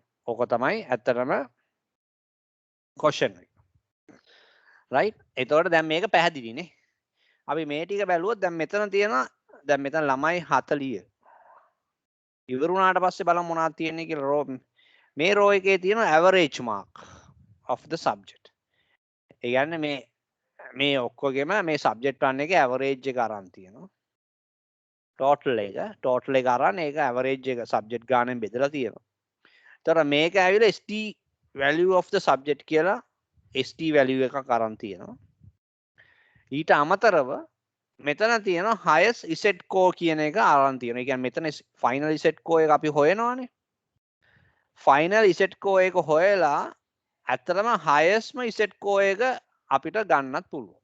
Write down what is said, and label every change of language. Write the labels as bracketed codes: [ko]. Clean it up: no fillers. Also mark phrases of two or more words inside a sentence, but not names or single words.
[si] ඕක තමයි ඇත්තටම question එක. right? එතකොට දැන් මේක පැහැදිලිනේ. අපි මේ ටික බැලුවොත් දැන් මෙතන තියෙනවා දැන් මෙතන ළමයි 40. ඉවර වුණාට පස්සේ බලමු මොනවද තියෙන්නේ කියලා මේ රෝ එකේ තියෙන [en] average mark of the subject. [si] ඒ කියන්නේ මේ ඔක්කොගෙම මේ සබ්ජෙක්ට් 1 එකේ ඇවරේජ් එක අරන් තියෙනවා. ටෝටල් එක අරන් ඒක ඇවරේජ් එක සබ්ජෙක්ට් ගානෙන් බෙදලා තියෙනවා. එතකොට මේක ඇවිල්ලා [en] ST value of the subject [si] කියලා [en] ST value [si] එකක් අරන් තියෙනවා. ඊට අමතරව මෙතන තියෙනවා [en] highest iset score [si] කියන එක අරන් තියෙනවා. ඒ කියන්නේ මෙතන [en] final iset score [si] එක අපි හොයනවානේ. [en] final iset score [si] එක හොයලා ඇත්තටම [en] highestම iset score [si] එක අපිට ගන්නත් පුළුවන්.